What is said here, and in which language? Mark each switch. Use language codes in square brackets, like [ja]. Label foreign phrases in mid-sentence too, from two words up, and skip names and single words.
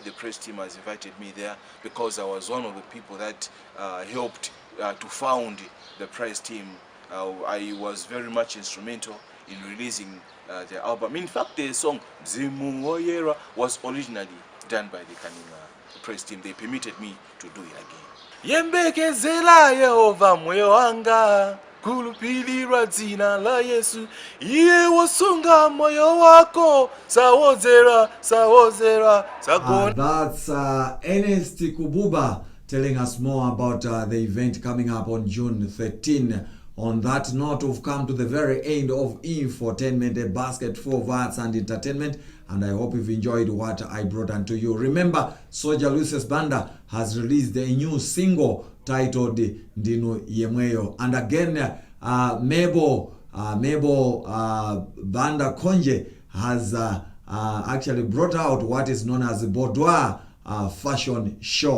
[en] The press team has invited me there because I was one of the people that helped to found the press team. I was very much instrumental in releasing the album. In fact, the song Zimu Oyera was originally done by the Kaning press team. They permitted me to do it again. [ny] Yembekezela Yehova moyo wanga kulupilirwa dzina la Yesu iye wosunga moyo wako sawozera sagona. [en] That's Ernest Kububa telling us more about the event coming up on June 13. On that note, we've come to the very end of Infotainment, a basket full of arts and entertainment, and I hope you've enjoyed what I brought unto you. Remember, Soldier Lucius Banda has released a new single titled Ndino Yemweyo, and again Mabel Banda Konje has actually brought out what is known as the Boudoir fashion show.